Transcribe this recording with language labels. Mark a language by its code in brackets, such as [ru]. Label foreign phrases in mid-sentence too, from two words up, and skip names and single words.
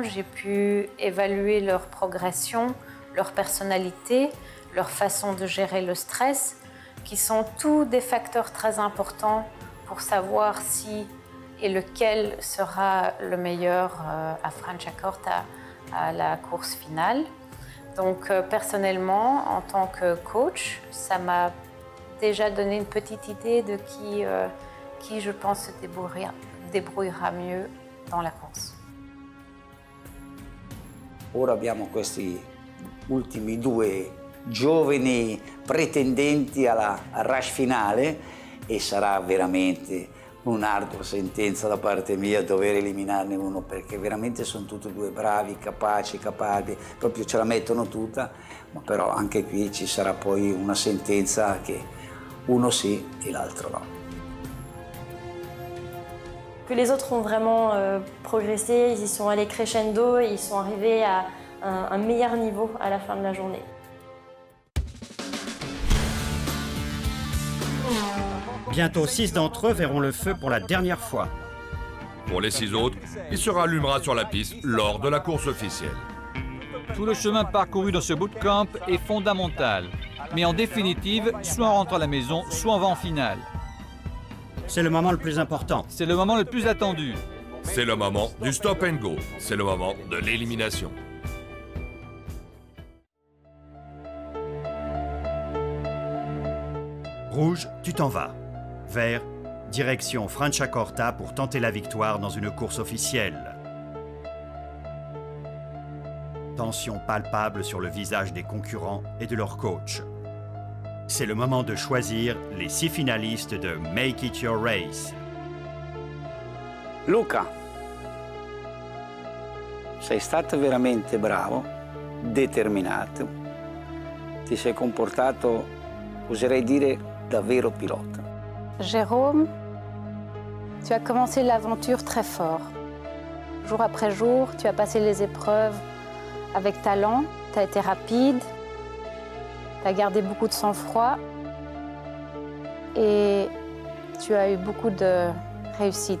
[fr] J'ai pu évaluer leur progression, leur personnalité, leur façon de gérer le stress, qui sont tous des facteurs très importants pour savoir si et lequel sera le meilleur à Franciacorta à la course finale. Donc personnellement, en tant que coach, ça m'a déjà donné une petite idée de qui je pense se débrouillera mieux dans la course. [it] Ora abbiamo questi ultimi due giovani pretendenti al rush finale e sarà veramente un'ardua sentenza da parte mia dover eliminarne uno, perché veramente sono tutti e due bravi, capaci, capabili, proprio ce la mettono tutta, ma però anche qui ci sarà poi una sentenza che uno sì [fr] et l'autre non. Que les autres ont vraiment progressé, ils y sont allés crescendo, ils sont arrivés à un meilleur niveau à la fin de la journée. Bientôt 6 d'entre eux verront le feu pour la dernière fois. Pour les 6 autres, il se rallumera sur la piste lors de la course officielle. Tout le chemin parcouru dans ce bootcamp est fondamental. Mais en définitive, soit on rentre à la maison, soit on va en finale. C'est le moment le plus important. C'est le moment le plus attendu. C'est le moment du [en] stop and go. [fr] C'est le moment de l'élimination. Rouge, tu t'en vas. Vert, direction Franciacorta pour tenter la victoire dans une course officielle. Tension palpable sur le visage des concurrents et de leur coach. C'est le moment de choisir les 6 finalistes de Make It Your Race. [it] Luca, sei stato veramente bravo, determinato, ti sei comportato, oserei dire, davvero pilota. [fr] Jérôme, tu as commencé l'aventure très fort. Jour après jour, tu as passé les épreuves avec talent, tu as été rapide, tu as gardé beaucoup de sang-froid et tu as eu beaucoup de réussite.